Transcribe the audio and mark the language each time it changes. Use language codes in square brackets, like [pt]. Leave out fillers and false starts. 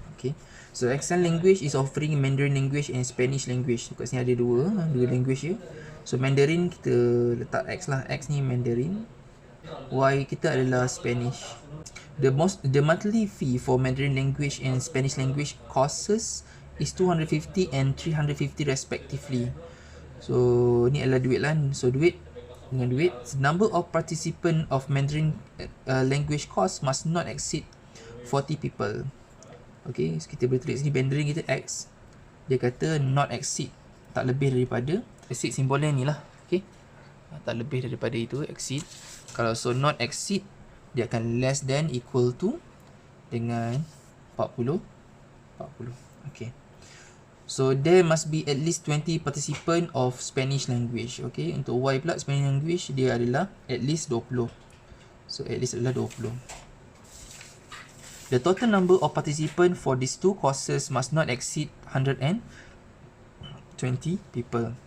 [en] Okay, so Accent Language is offering Mandarin language and Spanish language. [ms] Kat sini ada dua language je. So Mandarin kita letak X lah. X ni Mandarin, Y kita adalah Spanish. [en] The monthly fee for Mandarin language and Spanish language courses is 250 and 350 respectively. [ms] So ni adalah duit lah. So duit dengan duit, [en] number of participant of Mandarin language course must not exceed 40 people. [ms] Okay, so kita boleh tulis ni Mandarin kita X. Dia kata not exceed, tak lebih daripada. Exceed simbolnya ni lah. Okay, tak lebih daripada itu, exceed. Kalau so not exceed, dia akan [en] less than equal to [ms] dengan 40. [en] Okay, so there must be at least 20 participant of Spanish language. [ms] Okay, untuk Y pula Spanish language dia adalah at least 20. So at least adalah 20. [en] The total number of participant for these two courses must not exceed 120 people.